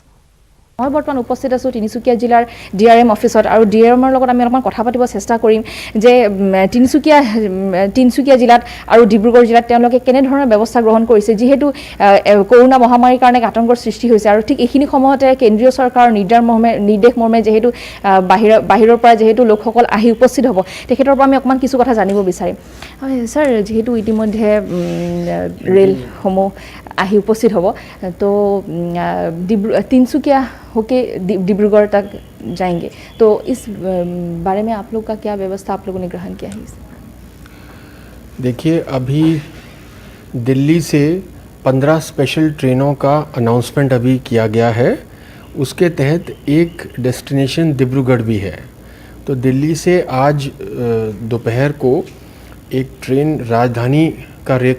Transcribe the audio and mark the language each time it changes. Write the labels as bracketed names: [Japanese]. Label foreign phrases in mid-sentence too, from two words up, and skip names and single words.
[Assamese] মই বৰ্তমান উপস্থিত আছোঁ তিনিচুকীয়া জিলাৰ [English] DRM officeত [Assamese] আৰু ডিআৰএমৰ লগত আমি অলপমান কথা পাতিব চেষ্টা কৰিম যে তিনিচুকীয়া জিলাত আৰু ডিব্ৰুগড় জিলাত তেওঁলোকে কেনেধৰণৰ ব্যৱস্থা গ্ৰহণ কৰিছে যিহেতু কৰোনা মহামাৰীৰ কাৰণে আতংকৰ সৃষ্টি হৈছে আৰু ঠিক এইখিনি সময়তে কেন্দ্ৰীয় চৰকাৰৰ নিৰ্দেশমৰ্মে যিহেতু বাহিৰৰ পৰা যিহেতু লোকসকল আহি উপস্থিত হ'ব তেখেতৰ পৰা আমি অকণমান কিছু কথা জানিব বিচাৰিম হয় ছাৰ যিহেতু ইতিমধ্যে ৰেলসমূহ আহি উপস্থিত হ'ব [Hindi] তো তিনিচুকীয়া होके डिब्रूगढ़ तक जाएंगे तो इस बारे में आप लोग का क्या व्यवस्था आप लोगों ने ग्रहण किया है देखिए अभी दिल्ली से 15 [English] special trains [Hindi] का अनाउंसमेंट अभी किया गया है उसके तहत एक डेस्टिनेशन डिब्रूगढ़ भी है तो दिल्ली से आज दोपहर को एक ट्रेन राजधानी का रेक